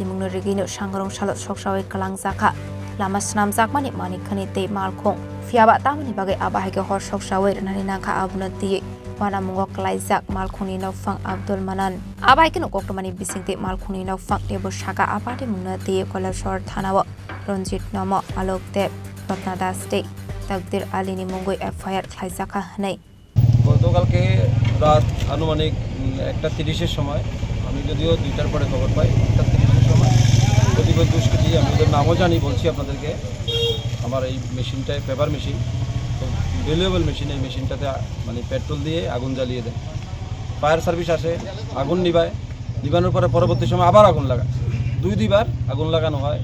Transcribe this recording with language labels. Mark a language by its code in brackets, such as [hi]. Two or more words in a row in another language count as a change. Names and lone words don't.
[trp] mong regino sangrong shal shok sawi klang zakha Lama snam zakmani mani khani te malkhong fiaba tamani bagai abahage hor shok sawi nani nangkha abunati wana mungo klaizak malkhoni nofang Abdul Manan abai kino koktomani bisingte malkhoni nofang tebo shaka apati munati kolashor thanawa Ronjit Nomo Alok Deb Ratna Das Te Takdir Alini Mungoi FIR klaizaka nei [bn] গতকালকে রাত আনুমানিক 1:30 সময় আমি যদিও 2টার পরে খবর পাই 1:30 সময় প্রতিপদ দুষ্কৃতী আমি ওদের নামও জানি বলছি আপনাদেরকে আমার এই মেশিনটায় [en] paper machine [bn] তো [en] valuable machine [bn] এই মেশিনটাতে মানে পেট্রোল দিয়ে আগুন জ্বালিয়ে দেয় [en] fire service [bn] আসে আগুন নিভানোর পরে পরবর্তী সময় আবার আগুন লাগায় দুইবার আগুন লাগানো হয়